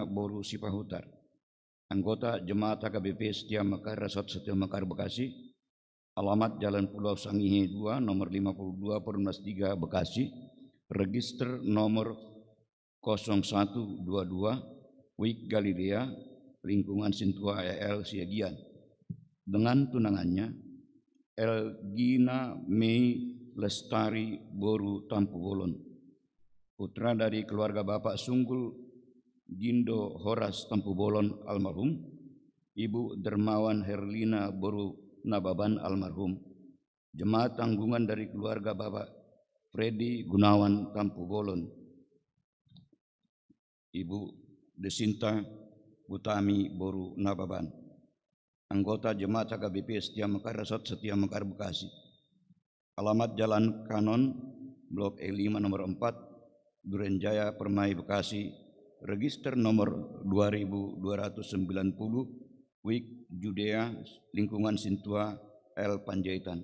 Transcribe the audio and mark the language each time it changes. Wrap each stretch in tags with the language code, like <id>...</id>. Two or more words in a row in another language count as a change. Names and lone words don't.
<id>Boru Sipahutar, anggota Jemaat HKBP Setia Mekar Resort Setia Mekar Bekasi, alamat Jalan Pulau Sangihe 2 nomor 52 Perumnas 3 Bekasi, register nomor 0122 Wik Galilea, lingkungan Sintua EL Siagian, dengan tunangannya Elgina Mei Lestari Boru Tampu Bolon, putra dari keluarga Bapak Sunggul Gindo Horas Tampu Bolon almarhum, Ibu Dermawan Herlina Boru Nababan almarhum, Jemaat Tanggungan dari keluarga Bapak Freddy Gunawan Tampu Bolon, Ibu Desinta Butami Boru Nababan, anggota Jemaat HKBP Setia Mekar Resort Setia Mekar Bekasi, alamat Jalan Kanon Blok E5 nomor 4 Durenjaya Permai Bekasi, register nomor 2290 Wik Judea, lingkungan Sintua L Panjaitan.</id>